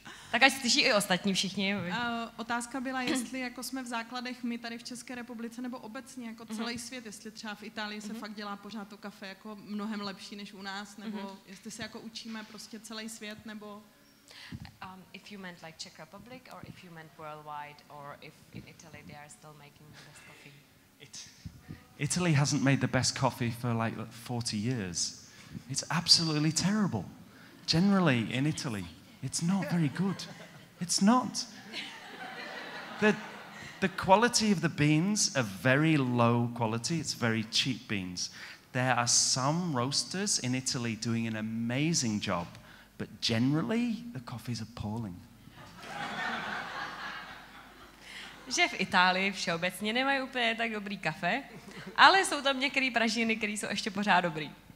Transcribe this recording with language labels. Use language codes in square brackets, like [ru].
[cs] Tak ať slyší i ostatní všichni. Otázka byla, jestli jako jsme v základech my tady v České republice nebo obecně jako celý svět, jestli třeba v Itálii se fakt dělá pořád to kafe jako mnohem lepší než u nás, nebo jestli se jako učíme prostě celý svět, nebo... [en] If you meant like Czech Republic, or if you meant worldwide, or if in Italy they are still making the best coffee? Italy hasn't made the best coffee for like 40 years. It's absolutely terrible. Generally in Italy, it's not very good. It's not. The quality of the beans are very low quality. It's very cheap beans. There are some roasters in Italy doing an amazing job, but generally the coffee's appalling. [cs] Že v Itálii všeobecně nemají úplně tak dobrý kafe, ale jsou tam některé pražiny, které jsou ještě pořád dobrý.